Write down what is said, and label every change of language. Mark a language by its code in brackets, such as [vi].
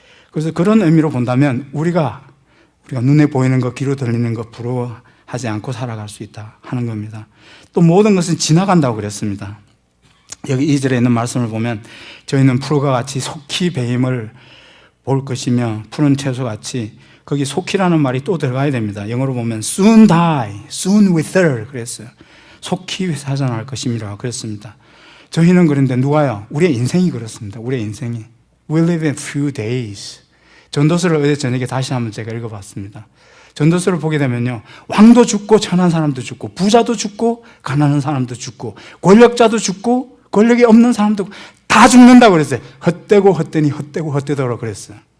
[ko] 그래서 그런 의미로 본다면 우리가 눈에 보이는 거, 귀로 들리는 거 부러워하지 않고 살아갈 수 있다 하는 겁니다. 또 모든 것은 지나간다고 그랬습니다. 여기 2절에 있는 말씀을 보면 저희는 풀과 같이 속히 배임을 볼 것이며 푸른 채소같이, 거기 속히라는 말이 또 들어가야 됩니다. 영어로 보면 [en] soon die, soon wither [ko] 그랬어요. 속히 사자날 것임이라고 그랬습니다. 저희는 그런데 누가요? 우리의 인생이 그렇습니다. 우리의 인생이 [en] We live in few days. [ko] 전도서를 어제 저녁에 다시 한번 제가 읽어봤습니다. 전도서를 보게 되면요, 왕도 죽고 천한 사람도 죽고 부자도 죽고 가난한 사람도 죽고 권력자도 죽고 권력이 없는 사람도 다 죽는다고 그랬어요. 헛되고 헛되니 헛되고 헛되더라고 그랬어요.